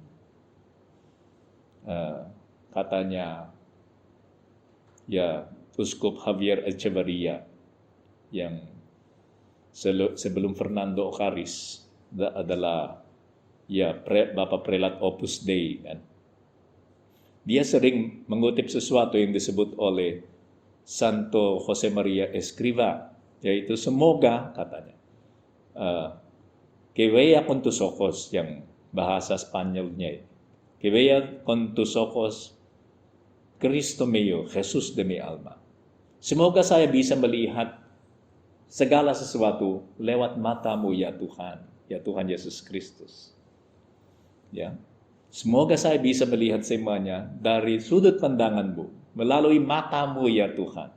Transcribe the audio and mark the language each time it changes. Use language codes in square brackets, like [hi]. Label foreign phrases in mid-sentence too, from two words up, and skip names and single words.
[id] Katanya ya Uskup Javier Echeverria yang sebelum Fernando Ocaris adalah ya Bapak Prelat Opus Dei kan. Dia sering mengutip sesuatu yang disebut oleh Santo Jose Maria Escrivá, yaitu semoga katanya [es] que vea con tus ojos, [id] yang bahasa Spanyolnya itu. [es] Que vea con tus ojos Cristo mío, Jesús de mi alma. [id] Semoga saya bisa melihat segala sesuatu lewat matamu ya Tuhan Yesus Kristus. Ya. Semoga saya bisa melihat semuanya dari sudut pandanganmu, melalui matamu ya Tuhan.